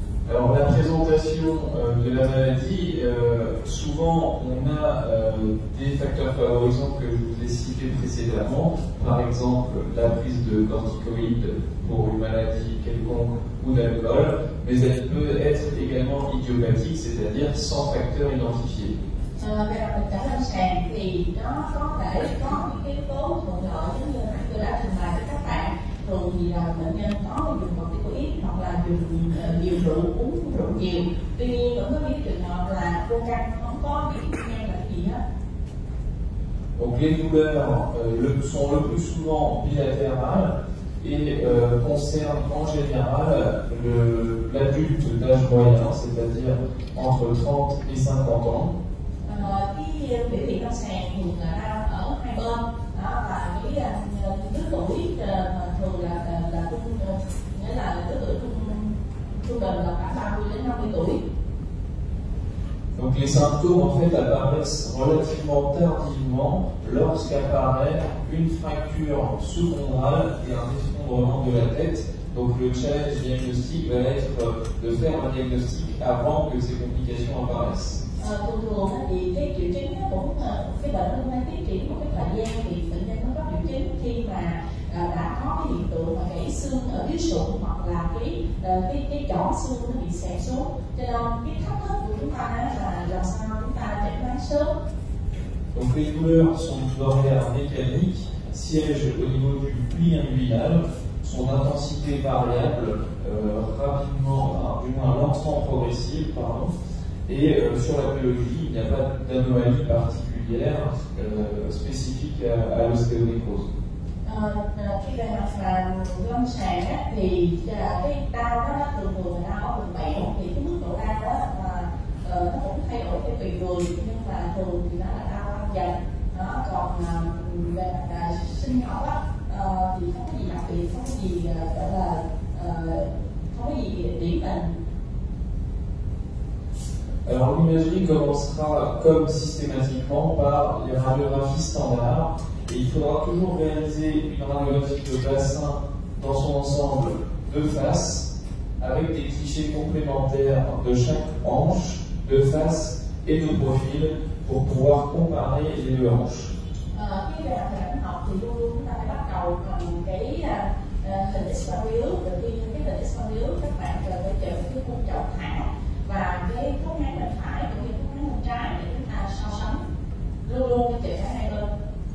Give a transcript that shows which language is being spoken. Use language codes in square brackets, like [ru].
[fr] Alors la présentation de la maladie, souvent on a des facteurs favorisants que je vous ai cités précédemment, par exemple la prise de corticoïdes pour une maladie quelconque ou d'alcool, mais elle peut être également idiopathique, c'est-à-dire sans facteur identifié. [vi] Về mặt bệnh trở lâm sàng thì nó có thể có những cái yếu tố thuận lợi, giống như tôi đã trình bày với các bạn. Thường thì là bệnh nhân có dùng corticoid hoặc là dùng nhiều rượu, uống rượu nhiều. Tuy nhiên vẫn có những trường hợp là vô căn không có bị men là gì hết. [fr] Donc les douleurs sont le plus souvent bilatérales et concernent en général l'adulte d'âge moyen, c'est-à-dire entre 30 et 50 ans. [vi] Cái biểu hiện lâm sàng thường là đau ở hai bên, và cái lứa tuổi thường là nghĩa là lứa tuổi trung bình là khoảng 30 đến 50 tuổi. [fr] Donc les symptômes en fait apparaissent relativement tardivement lorsqu'apparaît une fracture sous-chondrale et un effondrement de la tête. Donc le challenge diagnostique va être de faire un diagnostic avant que ces complications apparaissent. [vi] Thường thì cái triệu chứng nó cũng cái bệnh nó hay tiến triển một cái thời gian, thì bệnh nhân nó có triệu chứng khi mà đã có cái hiện tượng mà gãy xương ở dưới sụn, hoặc là cái chỏ xương nó bị xẹp xuống. Cho nên cái thách thức của chúng ta là làm sao chúng ta chẩn đoán sớm. [fr] Donc les douleurs sont d'ordre mécanique, siègent au niveau du pli inguinal, sont d'intensité variable, rapidement, du moins lentement progressive, pardon. Et sur la biologie, il n'y a pas d'anomalie particulière spécifique à l'ostéonécrose. [vi] Khi về mặt lâm sàng thì cái đau đó thường là đau ở vùng bẹn, thì cái mức độ đau đó nó cũng thay đổi theo tùy người, nhưng mà thường thì nó là đau dần. Còn về mặt sinh học thì không có gì đặc biệt, không có gì gọi là không có gì điển hình. [fr] Alors l'imagerie commencera comme systématiquement par les radiographies standards, et il faudra toujours réaliser une radiographie de bassin dans son ensemble de face, avec des clichés complémentaires de chaque hanche, de face et de profil, pour pouvoir comparer les deux hanches. [vi] Khi về hình học thì luôn luôn chúng ta phải bắt đầu bằng cái hình X-quang. Đầu tiên cái hình X-quang các bạn cần phải chọn cái khung chậu thẳng và cái khớp háng bên phải cũng như khớp háng bên trái để chúng ta so sánh, luôn luôn chọn cả hai bên.